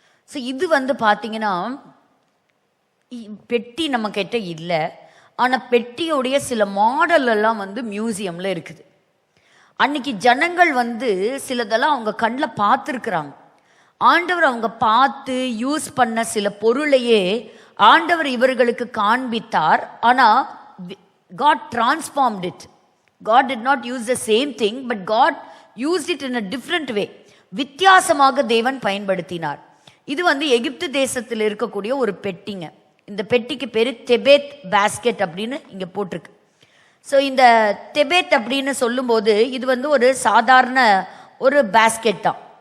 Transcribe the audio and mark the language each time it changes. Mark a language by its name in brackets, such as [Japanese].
[Tamil] So இது வந்து பார்த்தீங்கன்னா பெட்டி நம்ம கிட்ட இல்லை, ஆனால் பெட்டியோடைய சில மாடல் எல்லாம் வந்து மியூசியமில் இருக்குது. அன்னைக்கு ஜனங்கள் வந்து சிலதெல்லாம் அவங்க கண்ணில் பார்த்துருக்குறாங்க. ஆண்டவர் அவங்க பார்த்து யூஸ் பண்ண சில பொருளையே ஆண்டவர் இவர்களுக்கு காண்பித்தார். ஆனால் [English] God transformed it. God did not use the same thing, but God used it in a different way. [Tamil] வித்தியாசமாக தேவன் பயன்படுத்தினார். இது வந்து எகிப்து தேசத்தில் இருக்கக்கூடிய ஒரு பெட்டிங்க. இந்த பெட்டிக்கு பேரு தெபேத் பாஸ்கெட் அப்படின்னு இங்க போட்டிருக்கு. ஸோ இந்த தெபேத் அப்படின்னு சொல்லும்போது இது வந்து ஒரு சாதாரண ஒரு பாஸ்கெட் தான்.